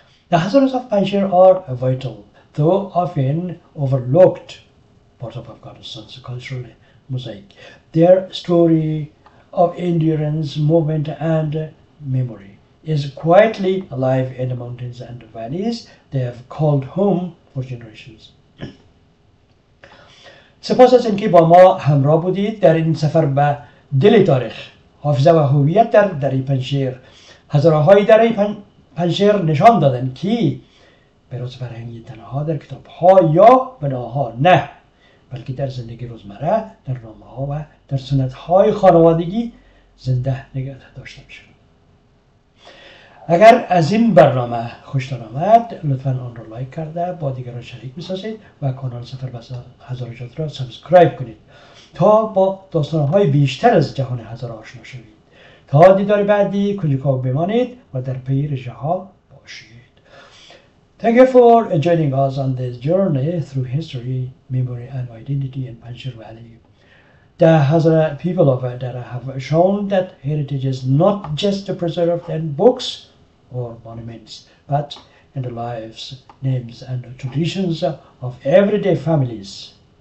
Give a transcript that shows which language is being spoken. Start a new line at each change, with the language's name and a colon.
English: The Hazaras of Panjshir are a vital, though often overlooked, part of Afghanistan's cultural mosaic. Their story of endurance, movement, and memory is quietly alive in the mountains and valleys they have called home for generations.
Persian: سپاس از اینکه با ما همراه بودید در این سفر به دل تاریخ، حافظه و هویت در دره پنجشیر. هزاره‌های دره پنجشیر نشان دادند که بروز فرهنگی تنها در کتاب‌ها یا بناها نه، بلکه در زندگی روزمره، در نامه‌ها و در سنت‌های خانوادگی زنده نگه داشته میشه. اگر از این برنامه خوشتان آمد، لطفاً آن را لایک کرده با دیگران شریک بسازید و کانال سفر به هزارجات را سابسکرایب کنید تا با داستان‌های بیشتر از جهان هزار آشنا شوید. تا دیدار بعدی کجا بمانید و در پی رژه‌ها باشید.
English: Thank you for joining us on this journey through history, memory, and identity in Panjshir Valley. The Hazara people of Dara have shown that heritage is not just preserved in books or monuments, but in the lives, names, and traditions of everyday families.